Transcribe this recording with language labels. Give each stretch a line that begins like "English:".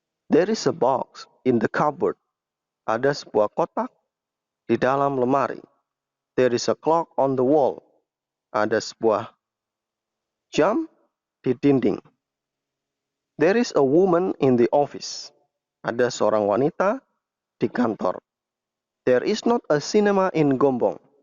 English: There is a box in the cupboard.
Indonesian: Ada sebuah kotak di dalam lemari.
English: There is a clock on the wall.
Indonesian: Ada sebuah jam di dinding.
English: There is a woman in the office.
Indonesian: Ada seorang wanita di kantor.
English: There is not a cinema in Gombong.